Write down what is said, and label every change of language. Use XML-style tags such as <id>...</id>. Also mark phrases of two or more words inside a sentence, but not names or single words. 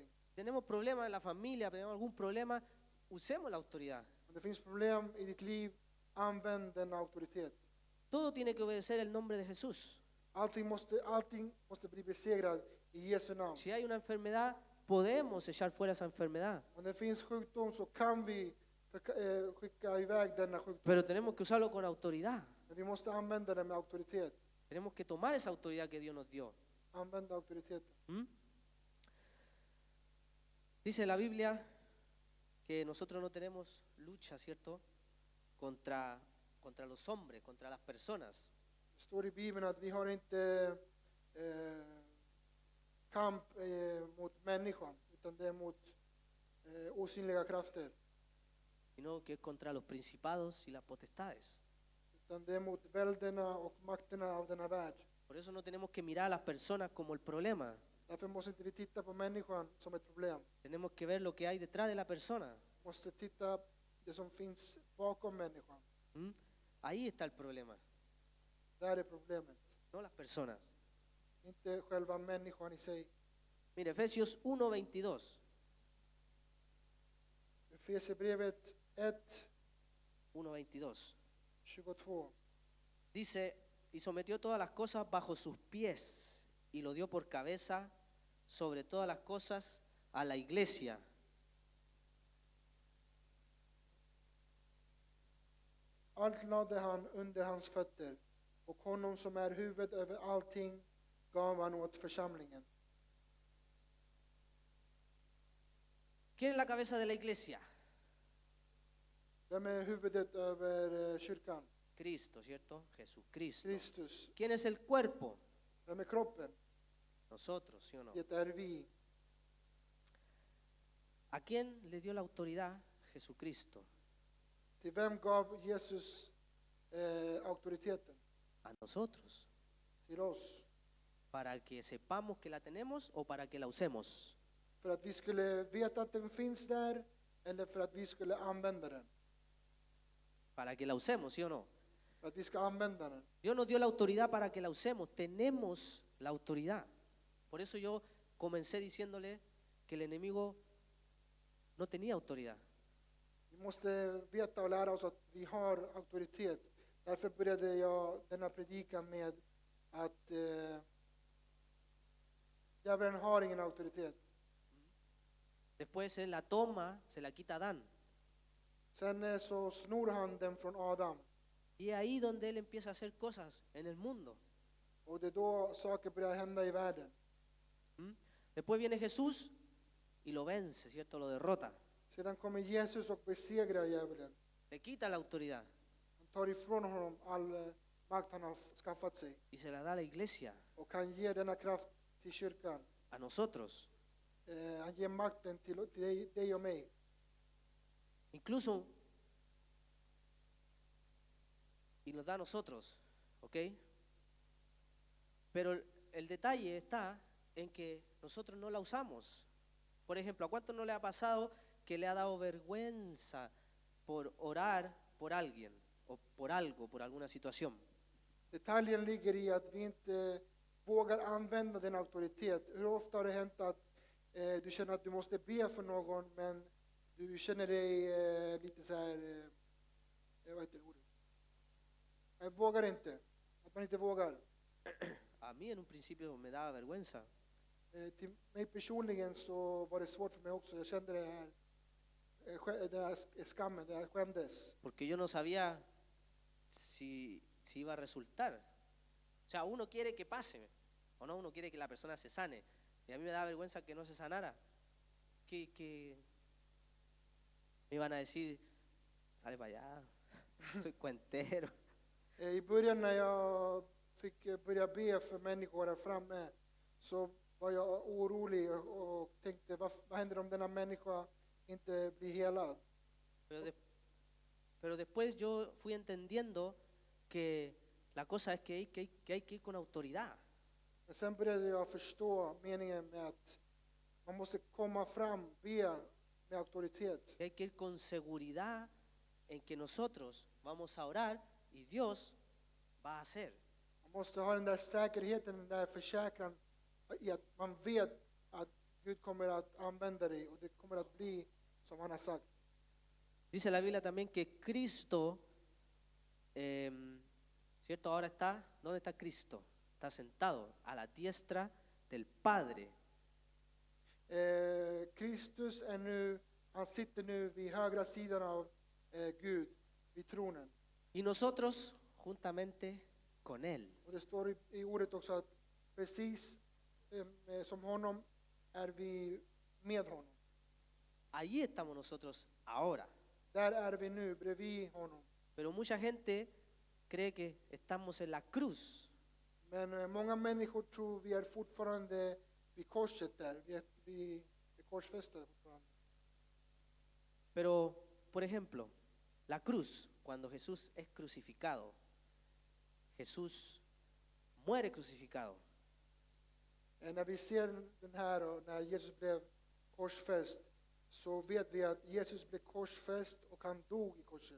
<es>Tenemos problemas en la familia, tenemos algún problema, usemos la autoridad.</es> <sv>Om det finns problem i ditt liv, använd den auktoritet.</sv> <es>Todo tiene que obedecer el nombre de Jesús.</es> <sv>Allting måste bli besegrad i Jesu namn.</sv> <es>Si hay una enfermedad, podemos echar fuera esa enfermedad,</es> <sv>Om det finns sjukdom så kan vi skicka iväg denna sjukdom.</sv> <es>pero tenemos que usarlo con autoridad.</es> <sv>Men vi måste använda den med auktoritet.</sv> <es>Tenemos que tomar esa autoridad que Dios nos dio.</es> <sv>Använda auktoriteten. ¿Mm?</sv> <es>Dice la Biblia que nosotros no tenemos lucha, ¿cierto? Contra contra los hombres, contra las personas.</es> <sv>Det står i Bibeln att vi har inte kamp mot människan, utan det är mot osynliga krafter.</sv> <es>Sino que es contra los principados y las potestades.</es> <sv>Utan det är mot välderna och makterna av denna värld.</sv> <es>Por eso no tenemos que mirar a las personas como el problema.</es> <sv>Därför måste inte vi titta på människan som ett problem.</sv> <es>Tenemos que ver lo que hay detrás de la persona.</es> <sv>Vi måste titta det som finns bakom människan.</sv> <es>¿Mm? Ahí está el problema,</es> <sv>Där är problemet.</sv> <es>no las personas.</es> <sv>Inte själva människan i sig.</sv> <es>Mire, Efesios 1:22.</es> <sv>Efesierbrevet 1:22. 1:22.</sv> <es>Dice, y sometió todas las cosas bajo sus pies y lo dio por cabeza sobre todas las cosas a la iglesia.</es> <sv>Allt lade han under hans fötter, och honom som är huvud över allting gav han åt församlingen.</sv> <es>¿Quién es la cabeza de la iglesia?</es> <sv>Vem är huvudet över kyrkan?</sv> <es>Cristo, ¿cierto? Jesucristo.</es> <sv>Kristus.</sv> <es>¿Quién es el cuerpo?</es> <sv>Vem är kroppen?</sv> <es>Nosotros, ¿sí o no?</es> <sv>Det är vi.</sv> <es>¿A quién le dio la autoridad? Jesucristo.</es> <sv>Till vem gav Jesus auktoriteten?</sv> <es>A nosotros.</es> <sv>Till oss.</sv> <es>¿Para que sepamos que la tenemos o para que la usemos?</es> <sv>För att vi skulle veta att den finns där, eller för att vi skulle använda den?</sv> <es>Para que la usemos, ¿sí o no?</es> <sv>För att vi ska använda den.</sv> <es>Dios nos dio la autoridad para que la usemos. Tenemos la autoridad. Por eso yo comencé diciéndole que el enemigo no tenía autoridad.</es> <sv>Vi måste veta och lära oss att vi har auktoritet. Därför började jag denna predikan med att djävulen har ingen auktoritet.</sv> <es>Después él la toma, se la quita a Adán.</es> <sv>Sen så snor han den från Adam.</sv> <es>Y es ahí donde él empieza a hacer cosas en el mundo.</es> <sv>Och det är då saker börjar hända i världen. ¿Mm?</sv> <es>Después viene Jesús y lo vence, ¿cierto? Lo derrota.</es> <sv>Sedan kommer Jesus och besegrar djävulen.</sv> <es>Le quita la autoridad</es> <sv>Han tar ifrån honom all makt han har skaffat sig.</sv> <es>y se la da a la iglesia,</es> <sv>Och han ger denna kraft till kyrkan.</sv> <es>a nosotros.</es> <sv>Han ger makten till dig och mig.</sv> <es>Incluso, y nos da a nosotros, ¿ok? Pero el detalle está en que nosotros no la usamos. Por ejemplo, ¿a cuánto no le ha pasado que le ha dado vergüenza por orar por alguien o por algo, por alguna situación?</es> <sv>Detaljen ligger i att vi inte vågar använda den auktoritet. Hur ofta har det hänt att du känner att du måste be för någon, men du känner dig lite så här, vad heter det ordet? Jag vågar inte. Att man inte vågar.</sv> <es>A mí en un principio me daba vergüenza.</es> <sv>Till mig personligen så var det svårt för mig också. Jag kände det här, den här skammen, det här skämdes.</sv> <es>Porque yo no sabía si iba a resultar. O sea, uno quiere que pase, o no, uno quiere que la persona se sane. Y a mí me daba vergüenza que no se sanara. Que me iban a decir, sale para allá, soy cuentero.</es> <sv>I början när jag fick börja be för människor där framme, så var jag orolig och tänkte, vad händer om denna människa inte blir helad?</sv> <es>Pero después yo fui entendiendo que la cosa es que hay que ir con autoridad.</es> <sv>Men sen började jag förstå meningen med att man måste komma fram, be med auktoritet.</sv> <es>Que hay que ir con seguridad en que nosotros vamos a orar y Dios va a hacer.</es> <sv>Man måste ha den där säkerheten, den där försäkran i att man vet att Gud kommer att använda dig och det kommer att bli som han har sagt.</sv> <es>Dice la Biblia también que Cristo, ¿cierto? Ahora está, ¿dónde está Cristo? Está sentado a la diestra del Padre.</es> <sv>Kristus är nu, han sitter nu vid högra sidan av Gud, vid tronen.</sv> <es>Y nosotros juntamente con Él.</es> <sv>Och det står i ordet också att precis som honom är vi med honom.</sv> <es>Allí estamos nosotros ahora.</es> <sv>Där är vi nu, bredvid honom.</sv> <es>Pero mucha gente cree que estamos en la cruz.</es> <sv>Men många människor tror vi är fortfarande vid korset där. Vi är korsfästade fortfarande.</sv> <es>Pero, por ejemplo, la cruz, cuando Jesús es crucificado, Jesús muere crucificado.</es> <sv>När vi ser den här och när Jesus blev korsfäst så vet vi att Jesus blev korsfäst och han dog i korset.</sv>